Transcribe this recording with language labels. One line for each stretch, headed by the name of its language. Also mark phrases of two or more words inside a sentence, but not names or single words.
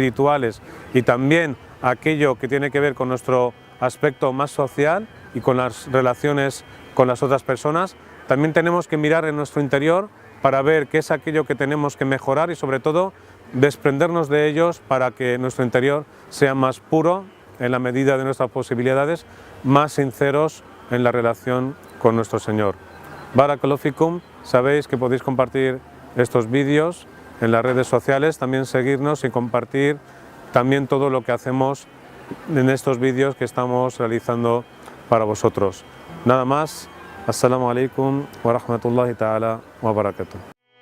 Spanish: espirituales y también a aquello que tiene que ver con nuestro aspecto más social y con las relaciones con las otras personas, también tenemos que mirar en nuestro interior para ver qué es aquello que tenemos que mejorar y sobre todo desprendernos de ellos para que nuestro interior sea más puro en la medida de nuestras posibilidades, más sinceros en la relación con nuestro Señor.
Arabic: بارك الله فيكم,
Spanish: sabéis que podéis compartir estos vídeos en las redes sociales, también seguirnos y compartir también todo lo que hacemos en estos vídeos que estamos realizando para vosotros. Nada más,
Arabic: السلام عليكم ورحمة الله تعالى وبركاته.